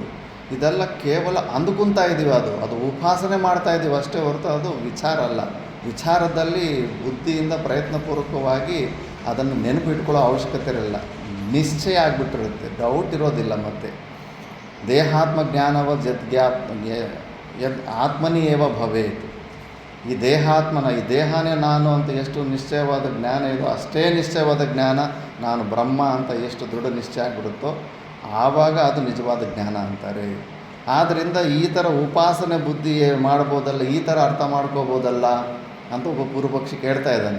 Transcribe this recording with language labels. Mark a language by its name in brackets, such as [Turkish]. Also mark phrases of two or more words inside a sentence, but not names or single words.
[Kannada] ಇದೆಲ್ಲ ಕೇವಲ ಅಂದುಕೊತಾ ಇದ್ದೀವಿ, ಅದು ಉಪಾಸನೆ ಮಾಡ್ತಾ ಇದ್ದೀವಿ ಅಷ್ಟೇ ಹೊರತು ಅದು ವಿಚಾರ ಅಲ್ಲ. ವಿಚಾರದಲ್ಲಿ ಬುದ್ಧಿಯಿಂದ ಪ್ರಯತ್ನಪೂರ್ವಕವಾಗಿ ಅದನ್ನು ನೆನಪಿಟ್ಕೊಳ್ಳೋ ಅವಶ್ಯಕತೆ ಇರಲ್ಲ, ನಿಶ್ಚಯ ಆಗಿಬಿಟ್ಟಿರುತ್ತೆ, ಡೌಟ್ ಇರೋದಿಲ್ಲ. [Sanskrit] ಮತ್ತು ದೇಹಾತ್ಮ ಜ್ಞಾನವ ಯದ್ ಆತ್ಮನಿ ಏವ ಭವೇತ್. [Kannada] ಈ ದೇಹನೇ ನಾನು ಅಂತ ಎಷ್ಟು ನಿಶ್ಚಯವಾದ ಜ್ಞಾನ ಇದೋ ಅಷ್ಟೇ ನಿಶ್ಚಯವಾದ ಜ್ಞಾನ ನಾನು ಬ್ರಹ್ಮ ಅಂತ ಎಷ್ಟು ದೃಢ ನಿಶ್ಚಯ ಆಗಿಬಿಡುತ್ತೋ ಆವಾಗ ಅದು ನಿಜವಾದ ಜ್ಞಾನ ಅಂತಾರೆ. ಆದ್ದರಿಂದ ಈ ಥರ ಉಪಾಸನೆ ಬುದ್ಧಿ ಮಾಡ್ಬೋದಲ್ಲ, ಈ ಥರ ಅರ್ಥ ಮಾಡ್ಕೋಬೋದಲ್ಲ ಅಂತ ಒಬ್ಬ ಪೂರ್ವಪಕ್ಷಿ ಕೇಳ್ತಾ ಇದ್ದಾನೆ.